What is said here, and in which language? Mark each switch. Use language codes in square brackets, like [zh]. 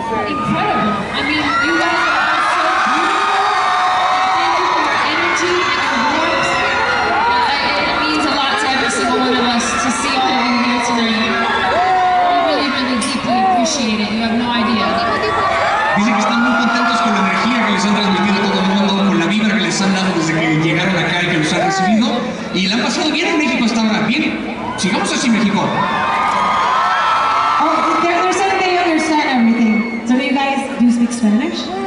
[en] Incredible. I mean, you guys are all so beautiful. Thank you for your energy and your warmth. It means a lot to every single one of us to see all of you here tonight. We really, really deeply appreciate it. You have no idea. [es] Dicen que están muy contentos con la energía que les han transmitido a todo el mundo, con la vibra que les han dado desde que llegaron acá y que los han recibido. Y la han pasado bien en México hasta ahora. Bien, sigamos así, México. [en] Oh, they're saying they understand everything. So do you guys, do you speak Spanish?